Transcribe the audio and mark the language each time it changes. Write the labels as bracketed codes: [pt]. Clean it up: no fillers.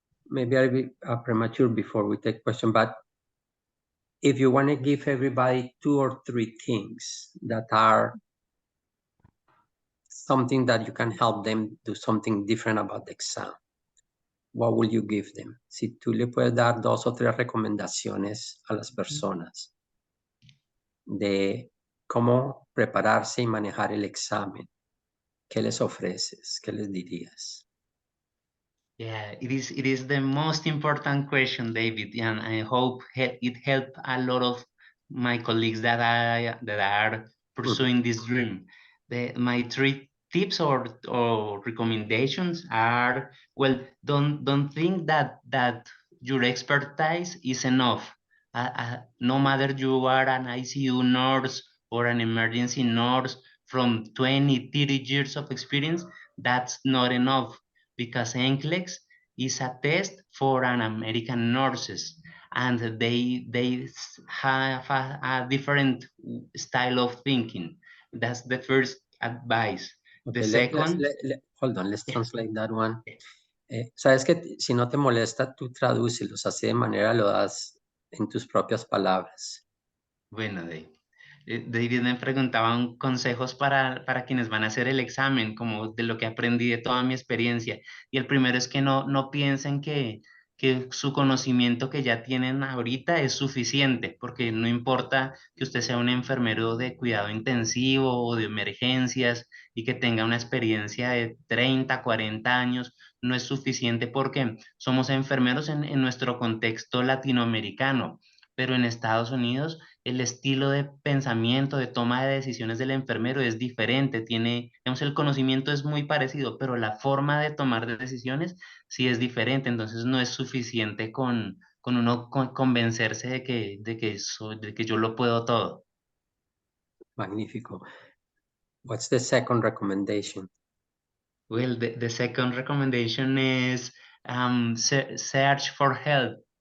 [en] Maybe I'll be premature before we take question, but if you want to give everybody 2 or 3 things that are something that you can help them do something different about the exam, what will you give them? [es] Si tú le puedes dar 2 o 3 recomendaciones a las personas de cómo prepararse y manejar el examen, ¿qué les ofreces? ¿Qué les dirías? [en] Yeah, it is the most important question, David, and I hope it helped a lot of my colleagues that are pursuing this dream. My 3 tips or recommendations are, well, don't think that your expertise is enough. No matter you are an ICU nurse or an emergency nurse from 20, 30 years of experience, that's not enough, because NCLEX is a test for an American nurses, and they have a different style of thinking. That's the first advice. Okay, The second, hold on, let's translate that one. [es] Sabes que si no te molesta, tú tradúcelos, así de manera lo das en tus propias palabras. bueno, David me preguntaban consejos para quienes van a hacer el examen, como de lo que aprendí de toda mi experiencia. Y el primero es que no piensen que su conocimiento que ya tienen ahorita es suficiente, porque no importa que usted sea un enfermero de cuidado intensivo o de emergencias y que tenga una experiencia de 30, 40 años, no es suficiente, porque somos enfermeros en nuestro contexto latinoamericano, pero en Estados Unidos el estilo de pensamiento, de toma de decisiones del enfermero es diferente, digamos, el conocimiento es muy parecido, pero la forma de tomar decisiones sí es diferente, entonces no es suficiente con uno convencerse de que yo lo puedo todo. Magnífico. [en] What's the second recommendation? Well, the second recommendation is search for help.